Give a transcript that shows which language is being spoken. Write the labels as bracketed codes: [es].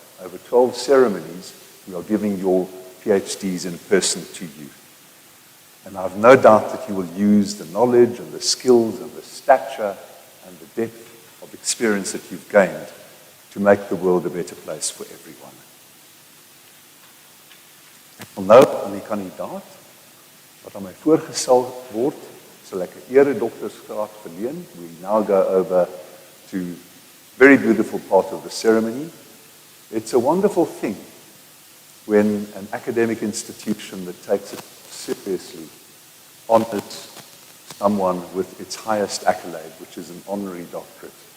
[en] Over 12 ceremonies, we are giving your PhDs in person to you. And I have no doubt that you will use the knowledge and the skills and the stature and the depth of experience that you've gained to make the world a better place for everyone. [af] Ek wil nou aan die kandidaat wat aan my voorgestel word, sal ek 'n eredoktorsgraad verleen. [en] We now go over to a very beautiful part of the ceremony. It's a wonderful thing when an academic institution that takes it seriously honors someone with its highest accolade, which is an honorary doctorate.